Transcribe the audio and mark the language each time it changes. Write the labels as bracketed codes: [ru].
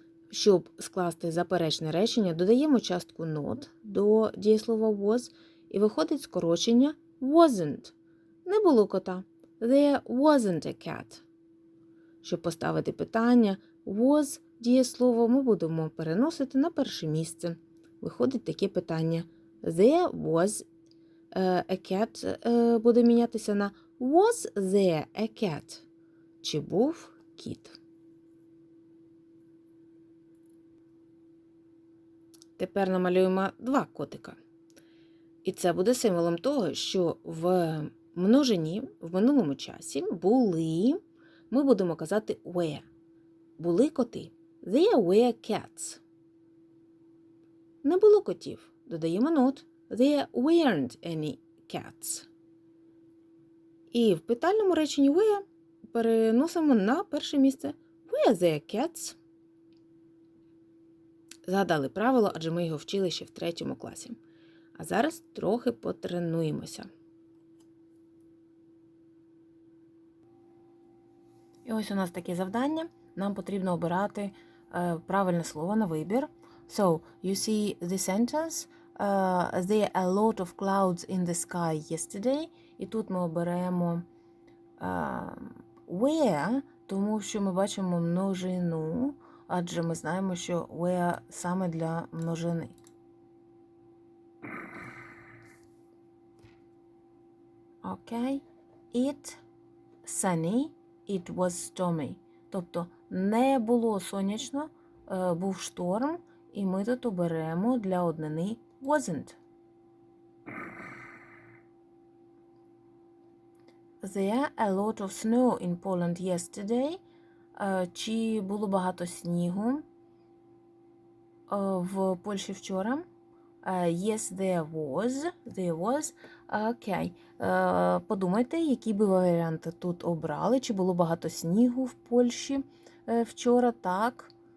[uk] Щоб скласти заперечне речення, додаємо частку not до дієслова was і виходить скорочення wasn't. Не було кота. [en] There wasn't a cat. [uk] Щоб поставити питання, was дієслово ми будемо переносити на перше місце. Виходить таке питання. [en] There was a cat [uk] буде мінятися на [en] was there a cat? [uk] Чи був кіт? Тепер намалюємо два котика. І це буде символом того, що в множині, в минулому часі були, ми будемо казати were. Були коти. [en] There were cats. [uk] Не було котів. Додаємо not. [en] There weren't any cats. [uk] І в питальному реченні were переносимо на перше місце. [en] Were there cats? [uk] Згадали правило, адже ми його вчили ще в 3 класі. А зараз трохи потренуємося. І ось у нас таке завдання. Нам потрібно обирати правильне слово на вибір. [en] So, you see the sentence. There are a lot of clouds in the sky yesterday. [uk] І тут ми оберемо where, тому що ми бачимо множину. адже ми знаємо, що were саме для множини. [en] Окей. It sunny, it was stormy. [uk] Тобто не було сонячно, був шторм, і ми тут оберемо для однини wasn't. [en] There a lot of snow in Poland yesterday. [uk] Чи було багато снігу в Польщі вчора? [en] Yes, there was. There was. Окей. [uk] Подумайте, які би варіанти тут обрали. Чи було багато снігу в Польщі вчора? Так.